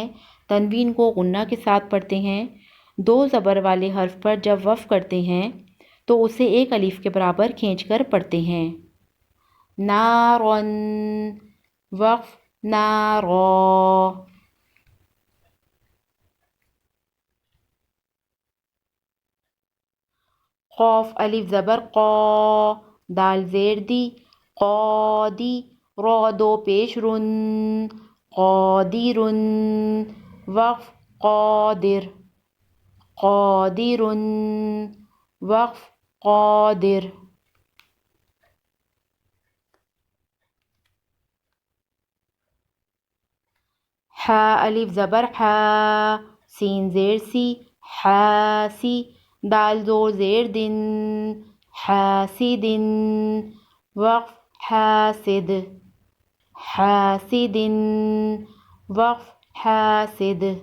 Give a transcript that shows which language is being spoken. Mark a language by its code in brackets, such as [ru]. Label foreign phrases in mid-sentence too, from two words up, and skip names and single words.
[ur] تنوین کو غنہ کے ساتھ پڑھتے ہیں۔ دو زبر والے حرف پر جب وقف کرتے ہیں تو اسے ایک الف کے برابر کھینچ کر پڑھتے ہیں۔ نارن وقف نارا۔ قاف الف زبر قا، دال زیر دی، قادی، را دو پیش رن، قادرن وقف قادر، قادرن وقف قادر۔ حا الف زبر حا، سین زیر سی، حاسی، دال زور زیر دن، حاسدن وقف حاسد، حاسدن وقف حاسد۔